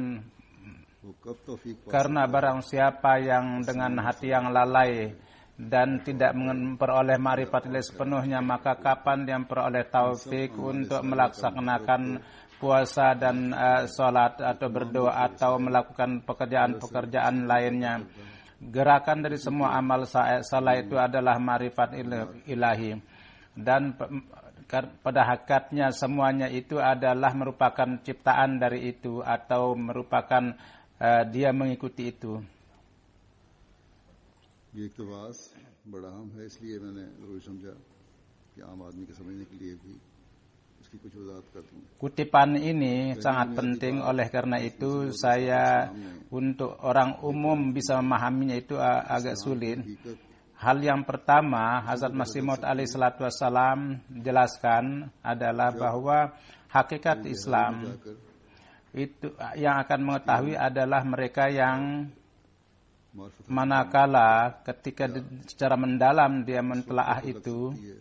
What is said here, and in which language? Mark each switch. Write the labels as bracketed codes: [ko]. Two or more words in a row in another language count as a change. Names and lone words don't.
[id] karena barang siapa yang dengan hati yang lalai dan tidak memperoleh ma'rifat ilahi sepenuhnya, maka kapan dia memperoleh taufik untuk melaksanakan puasa dan sholat atau berdoa atau melakukan pekerjaan-pekerjaan lainnya. Gerakan dari semua amal salah itu adalah ma'rifat ilahi, dan pada hakikatnya semuanya itu adalah merupakan ciptaan dari itu atau merupakan dia mengikuti itu. [ur] یہ اقتباس بڑا اہم ہے، اس لیے میں نے ضروری سمجھا کہ عام آدمی کے سمجھنے کے لیے بھی اس کی کچھ وضاحت کر دوں. [id] Kutipan ini sangat penting, oleh karena itu saya untuk orang umum bisa memahaminya itu agak sulit. Hal yang pertama Hazrat Masih Maud alaihissalatu wassalam jelaskan adalah bahwa hakikat Islam itu yang akan mengetahui adalah mereka yang manakala ketika secara mendalam dia mentelaah itu